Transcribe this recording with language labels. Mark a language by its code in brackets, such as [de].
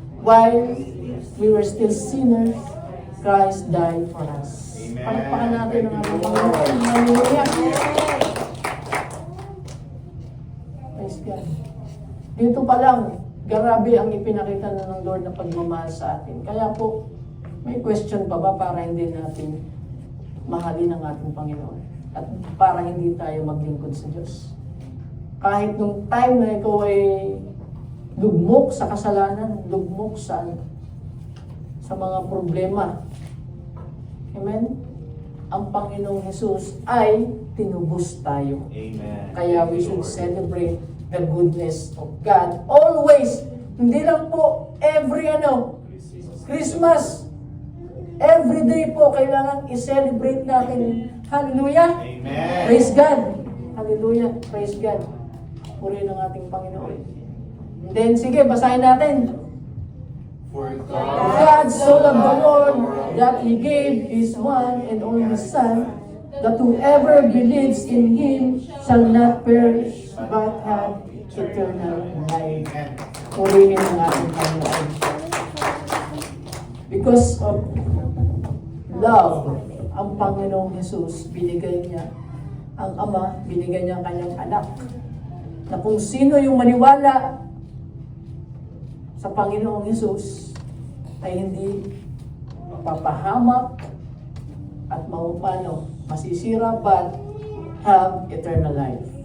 [en] While we were still sinners, Christ died for us. Amen. [tl] Palakpakan natin ang ating Panginoon. Hallelujah. [en] Praise God. [tl] Dito pa lang, grabe ang ipinakita na ng Lord na pagmamahal sa atin. Kaya po, may question pa ba para hindi natin mahalin ang ating Panginoon? At para hindi tayo maglingkod sa Diyos. Kahit nung time na ikaw ay lugmok sa kasalanan, lugmok sa mga problema. Amen? Ang Panginoong Jesus ay tinubos tayo. [en] Amen. Kaya we should celebrate the goodness of God. Always. [tl] Hindi lang po every Christmas. [en] Every day [tl] po kailangan i-celebrate natin. Hallelujah. [en] Amen. Praise God. Hallelujah. Praise God. [tl] Purihin ang ating Panginoon. [en] And then, [tl] sige, basahin natin. [en] For God so loved the world that He gave His one and only Son, that whoever believes in Him shall not perish, but have eternal life. Amen. [tl] Purihin ang ating Panginoon. [en] Because of love, [tl] ang Panginoong Jesus, binigay niya, ang Ama, binigay niya ang kanyang anak. Na kung sino yung maniwala sa Panginoong Jesus, ay hindi mapapahamak at masisira, [en] but have eternal life.